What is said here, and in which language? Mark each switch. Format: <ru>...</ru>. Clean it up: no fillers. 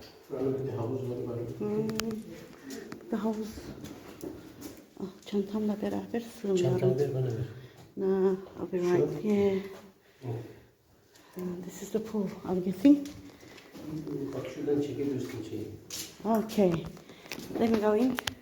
<tr>Buranın bir havuzları var. Bir havuz. Ah, çantamla beraber sığmıyorum. Çantanı ver bana ver.</tr> <en>No, I'll be right. Yeah. This is the pool, I'm guessing.</en> <tr>Bak şuradan çekebilirsin şeyi.</tr> <en>Okay. Let me go in.</en>